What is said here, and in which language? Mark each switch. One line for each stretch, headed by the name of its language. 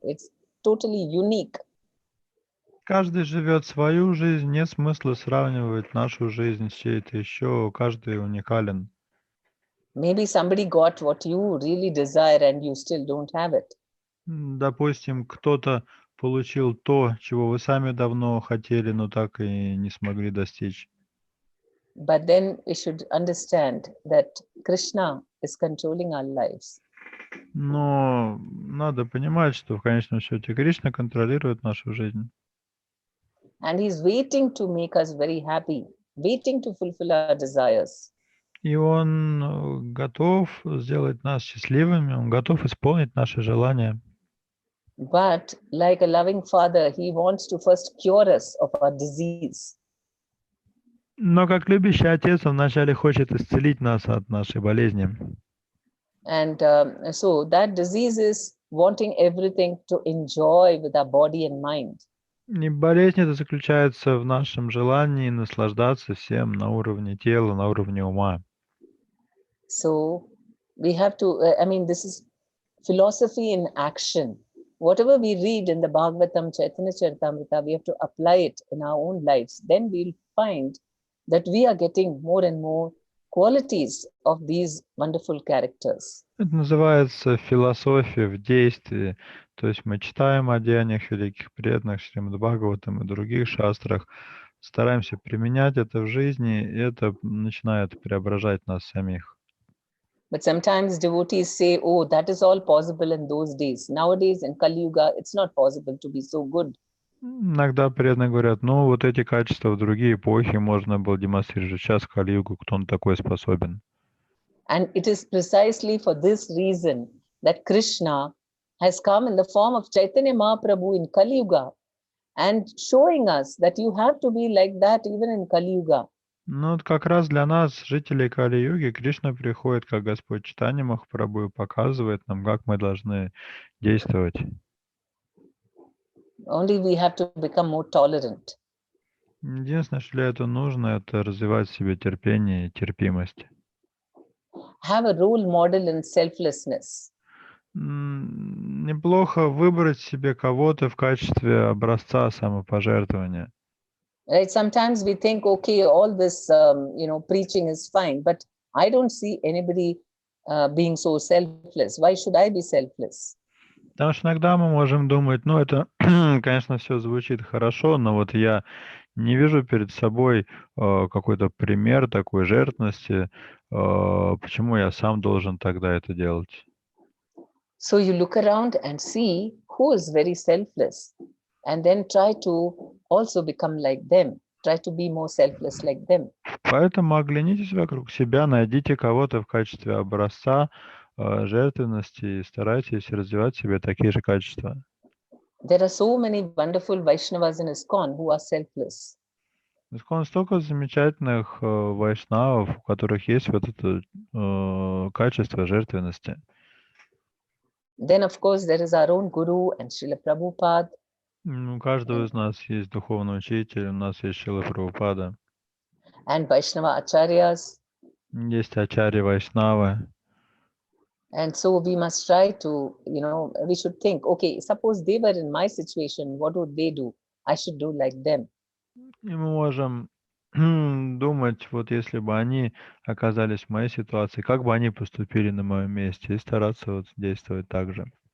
English: It's totally unique.
Russian: Каждый живет свою жизнь, нет смысла сравнивать нашу жизнь с чьей-то еще, каждый уникален.
English: Maybe somebody got what you really desire and you still don't have it.
Russian: Допустим, кто-то получил то, чего вы сами давно хотели, но так и не смогли достичь.
English: But then we should understand that Krishna is controlling our lives.
Russian: Но надо понимать, что в конечном счете Кришна контролирует нашу жизнь.
English: And he's waiting to make us very happy, waiting to fulfill our desires.
Russian: И Он готов сделать нас счастливыми, Он готов исполнить наши желания.
English: But like a loving father, he wants to first cure us of our disease.
Russian: Но как любящий Отец, Он вначале хочет исцелить нас от нашей болезни.
English: And so that disease is wanting everything to enjoy with our body and mind.
Russian: И болезнь это заключается в нашем желании наслаждаться всем на уровне тела, на уровне ума.
English: So we have to, I mean, this is philosophy in action. Whatever we read in the Bhagavatam, Chaitanya Charitamrita, we have to apply it in our own lives. Then we'll find that we are getting more and more qualities of these wonderful characters.
Russian: Это называется философия в действии. То есть мы читаем о деяниях великих преданных, Шримад Бхагаватам и других шастрах, стараемся применять это в жизни, и это начинает преображать нас самих.
English: But sometimes devotees say, oh, that is all possible in those days. Nowadays in Kali Yuga, it's not possible to be so good.
Russian: Иногда преданные говорят, ну вот эти качества в другие эпохи можно было демонстрировать. Сейчас в Кали-югу кто на такой способен?
English: And it is precisely for this reason that Krishna has come in the form of Chaitanya Mahaprabhu in Kali Yuga and showing us that you have to be like that even in Kali Yuga.
Russian: Ну вот как раз для нас, жителей Кали-юги, Кришна приходит как Господь Чайтанья Махапрабху и показывает нам, как мы должны действовать.
English: Only we have to become more tolerant.
Russian: Единственное, что для этого нужно, это развивать в себе терпение и терпимость.
English: Have a role model in selflessness.
Russian: Неплохо выбрать себе кого-то в качестве образца самопожертвования.
English: Right? Sometimes we think, okay, all this, preaching is fine, but I don't see anybody being so selfless. Why should I be selfless?
Russian: Потому что иногда мы можем думать, ну это, конечно, все звучит хорошо, но вот я не вижу перед собой какой-то пример такой жертвенности, почему я сам должен тогда это делать.
English: So you look around and see who is very selfless, and then try to also become like them. Try to be more selfless like them.
Russian: Поэтому оглянитесь вокруг себя, найдите кого-то в качестве образца жертвенности и старайтесь развивать в себе такие же качества.
English: There are so many wonderful Vaishnavas in ISKCON who are selfless.
Russian: ISKCON столько замечательных вайшнавов, у которых есть вот это качество жертвенности.
English: Then, of course, there is our own Guru and Srila Prabhupada.
Russian: У каждого из нас есть духовный учитель, у нас есть Шрила Прабхупада.
English: And Vaishnava Acharyas.
Russian: Есть ачарьи вайшнавы.
English: And so we must try to, we should think, okay, suppose they were in my situation, what would they do? I should do like them.
Russian: И мы можем думать, вот если бы они оказались в моей ситуации, как бы они поступили на моем месте, и стараться вот действовать так же.